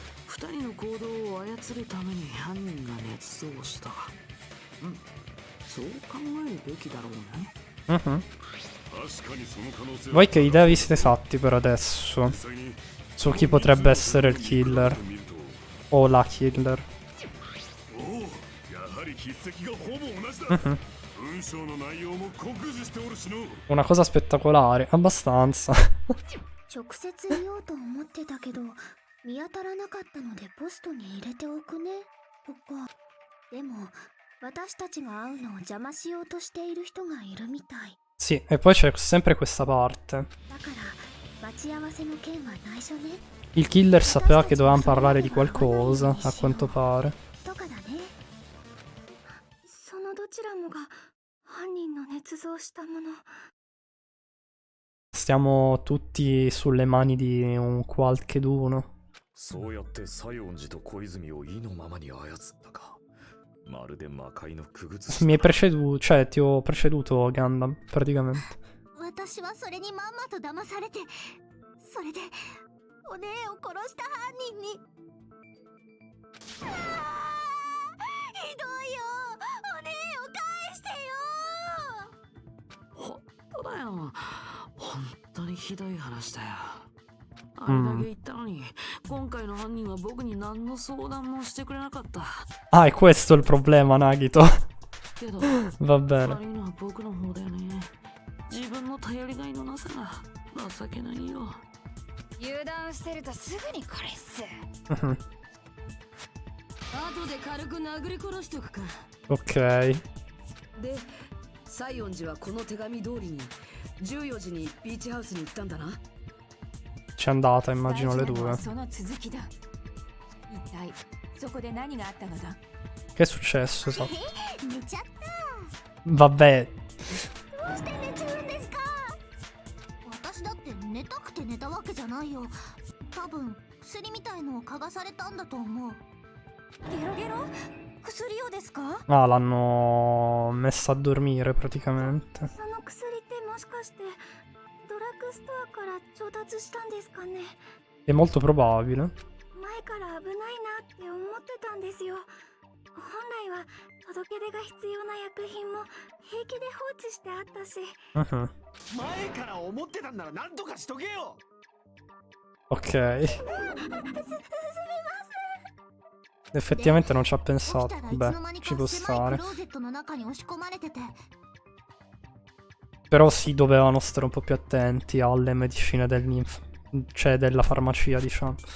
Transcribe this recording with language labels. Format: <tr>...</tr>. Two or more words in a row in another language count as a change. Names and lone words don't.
<it>Voi che idea vi siete fatti per adesso su chi potrebbe essere il killer o la killer? Una cosa spettacolare, abbastanza.</it> <ja>直接言おうと思ってたけど見当たらなかったのでポストに入れておくねとか。でも私たちが会うのを邪魔しようとしている人がいるみたい。</ja> <it>Sì, e poi c'è sempre questa parte.</it> <ja>だから待ち合わせの件は内緒ね。</ja> <it>Il killer sapeva che dovevamo parlare di qualcosa, a quanto pare.</it> <ja>とかだね。そのどちらもが犯人の捏造したもの。</ja> <it>Stiamo tutti sulle mani di un qualcheduno.</it> <ja>そうやって西園寺と小泉を意のままに操ったか。まるで魔界の傀儡。</ja> <it>Mi hai preceduto, cioè ti ho preceduto, Gundam, praticamente.</it> <ja>私はそれにまんまと騙されて、それでお姉を殺した犯人に。ひどいよ、お姉を返してよ。ほんとだよ。本当にひどい話だよ。あれだけ言ったのに、今回の犯人は僕に何の相談もしてくれなかった。</ja> <it>Ah, è questo il problema, Nagito.</it> <ja>けど</ja> <it>Va bene.</it> <ja>悪いのは僕の方だよね。自分の頼りがいのなさが情けないよ。油断してるとすぐにこれっす。後で軽く殴り殺しとくか。</ja> <it>Ok.</it> <ja>で、西園寺はこの手紙通りに14時にビーチハウスに行ったんだな。</ja> <it>C'è andata, immagino, le due.</it> <ja>その続きだ。一体そこで何があったのだ?</ja> <it>Che è successo? Esatto.</it> <ja>寝ちゃった。</ja> <it>Vabbè.</it> <ja>どうして寝ちゃうんですか。私だって寝たくて寝たわけじゃないよ。多分薬みたいのを嗅がされたんだと思う。ゲロゲロ？薬をですか？</ja> <it>Ah, l'hanno messa a dormire praticamente.</it> <ja>その薬ってもしかしてドラッグストアから調達したんですかね。</ja> <it>È molto probabile.</it> <ja>前から危ないなって思ってたんですよ。本来は届け出が必要な薬品も平気で放置してあったし。前から思ってたんなら何とかしとけよ。</ja> <it>Ok. Effettivamente non ci ha pensato. Beh, ci può stare. Però sì, dovevano stare un po' più attenti alle medicine cioè della farmacia, diciamo.</it>